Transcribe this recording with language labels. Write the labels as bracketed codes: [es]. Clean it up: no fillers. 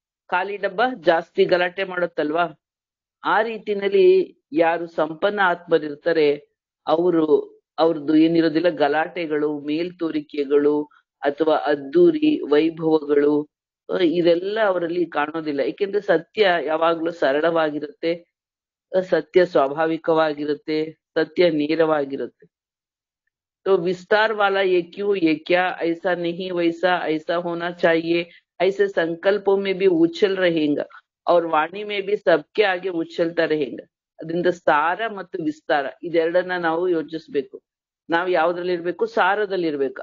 [kn] ಖಾಲಿ ಡಬ್ಬ ಜಾಸ್ತಿ ಗಲಾಟೆ ಮಾಡುತ್ತಲ್ವಾ? ಆ ರೀತಿನಲ್ಲಿ ಯಾರು ಸಂಪನ್ನ ಆತ್ಮರಿರ್ತಾರೆ ಅವ್ರದ್ದು ಏನಿರೋದಿಲ್ಲ, ಗಲಾಟೆಗಳು, ಮೇಲ್ತೋರಿಕೆಗಳು ಅಥವಾ ಅದ್ದೂರಿ ವೈಭವಗಳು ಇದೆಲ್ಲ ಅವರಲ್ಲಿ ಕಾಣೋದಿಲ್ಲ. ಏಕೆಂದ್ರೆ ಸತ್ಯ ಯಾವಾಗ್ಲೂ ಸರಳವಾಗಿರುತ್ತೆ, ಸತ್ಯ ಸ್ವಾಭಾವಿಕವಾಗಿರುತ್ತೆ, ಸತ್ಯ ನೇರವಾಗಿರುತ್ತೆ. [hi] तो विस्तार वाला ये क्यों, ये क्या, ऐसा नहीं वैसा, ऐसा होना चाहिए, ऐसे संकल्पों में भी उछल रहेगा और वाणी में भी सबके आगे उछलता रहेगा. [kn] ಅದರಿಂದ ಸಾರ ಮತ್ತು ವಿಸ್ತಾರ ಇದೆರಡನ್ನ ನಾವು ಯೋಚಿಸ್ಬೇಕು. ನಾವು ಯಾವ್ದ್ರಲ್ಲಿ ಇರ್ಬೇಕು? ಸಾರದಲ್ಲಿ ಇರ್ಬೇಕು.